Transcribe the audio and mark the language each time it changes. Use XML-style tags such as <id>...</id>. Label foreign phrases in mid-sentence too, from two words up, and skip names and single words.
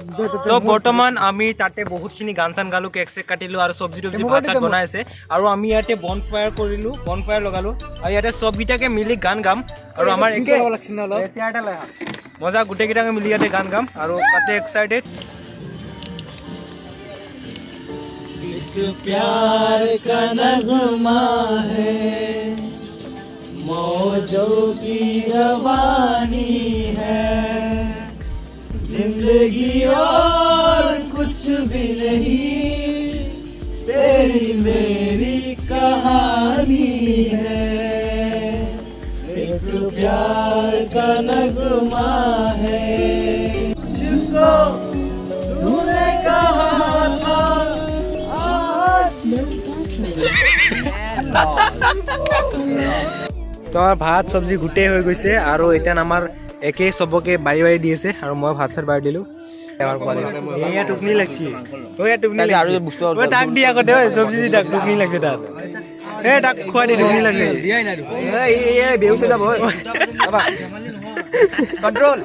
<as>তো বৰ্তমান আমি তাতে বহুতখিনি গান চান গালোঁ, কেক চেক কাটিলোঁ আৰু চব্জি তব্জি ভাত চাত বনাই আছে। আৰু আমি ইয়াতে বন ফায়াৰ লগালোঁ আৰু ইয়াতে চবকেইটাকে মিলি গান গাম আৰু আমাৰ একে মজা, গোটেইকেইটাকে মিলি ইয়াতে গান গাম আৰু তাতে এক্সাইটেড।</as> <hi>एक प्यार का नगमा है, मौजों की रवानी है, जिंदगी और कुछ भी नहीं, तेरी मेरी कहानी है। एक प्यार का नगमा है, मुझको तूने कहा था</hi> <as>তো আমাৰ ভাত চব্জি গোটেই হৈ গৈছে আৰু এতিয়া আমাৰ একে চবকে বাৰী বাৰী দি আছে আৰু মই ভাত চাত বাঢ়ি দিলোঁ। এয়া টোপনি লাগছি, তাক দি আগতে চব্জি দি তাক টোপনি লাগছে, তাত তাক খুৱাই দি টোপনি লাগছে, বেহুচ হৈ যাব কণ্ট্ৰল।</as>